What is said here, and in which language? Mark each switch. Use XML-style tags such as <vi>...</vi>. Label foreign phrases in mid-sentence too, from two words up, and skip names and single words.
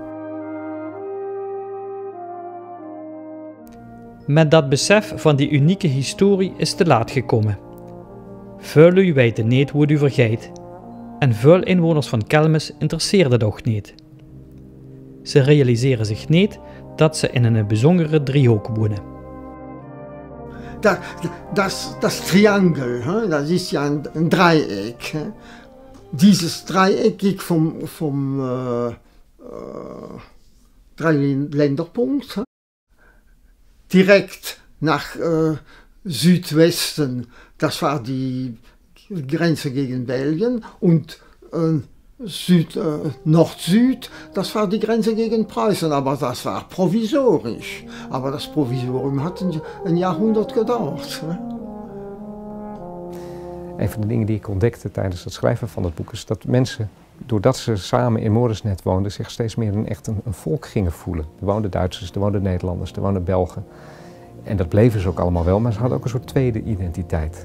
<nl>Met dat besef van die unieke historie is te laat gekomen. Veel lui weten niet hoe u vergeet, en veel inwoners van Kelmis interesseerde toch niet. Ze realiseren zich niet dat ze in een bijzondere driehoek wonen.</nl> <de>Das Triangel, das ist ja ein Dreieck. Dieses Dreieck vom Dreiländerpunkt direkt nach Südwesten, das war die Grenze gegen Belgien und Nord-Süd, das war die Grenze gegen Preußen, aber das war provisorisch. Aber das Provisorium hat een Jahrhundert gedauert.</de> <nl>Een van de dingen die ik ontdekte tijdens het schrijven van het boek is dat mensen, doordat ze samen in Moresnet woonden, zich steeds meer een volk gingen voelen. Er woonden Duitsers, er woonden Nederlanders, er woonden Belgen. En dat bleven ze ook allemaal wel, maar ze hadden ook een soort tweede identiteit.</nl>